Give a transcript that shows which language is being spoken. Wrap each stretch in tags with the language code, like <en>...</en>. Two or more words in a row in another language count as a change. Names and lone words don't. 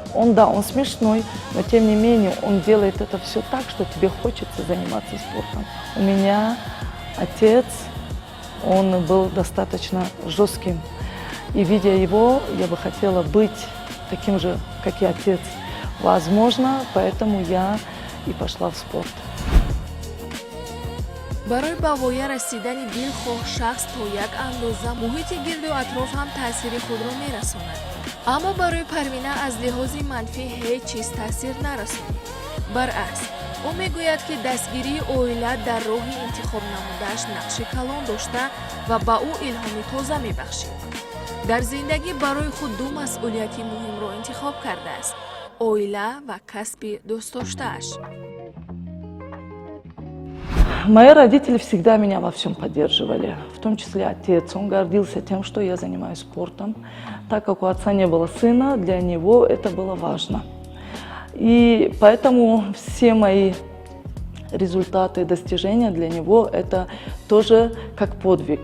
<ru>Он смешной, но тем не менее он делает это все так, что тебе хочется заниматься спортом. У меня отец, он был достаточно жестким. И видя его, я бы хотела быть таким же, как и отец. Возможно, поэтому я и пошла в спорт.</ru> <tg>барои ба воя расидани дилхоҳ шахс то як андоза муҳити гирду атроф ҳам таъсири худро мерасонад. аммо барои Парвина аз лиҳози манфӣ ҳеҷ чиз таъсир нарасонид. баръакс, ӯ мегӯяд, ки дастгирии оила дар роҳи интихоб намудааш нақши калон дошта ва ба ӯ илҳоми тоза мебахшид. дар зиндагӣ барои худ ду масъулияти муҳимро интихоб кардааст: оила ва касби дӯстдоштааш.</tg> <ru>Мои родители всегда меня во всем поддерживали, в том числе отец. Он гордился тем, что я занимаюсь спортом. Так как у отца не было сына, для него это было важно. И поэтому все мои результаты, достижения для него это тоже как подвиг.</ru>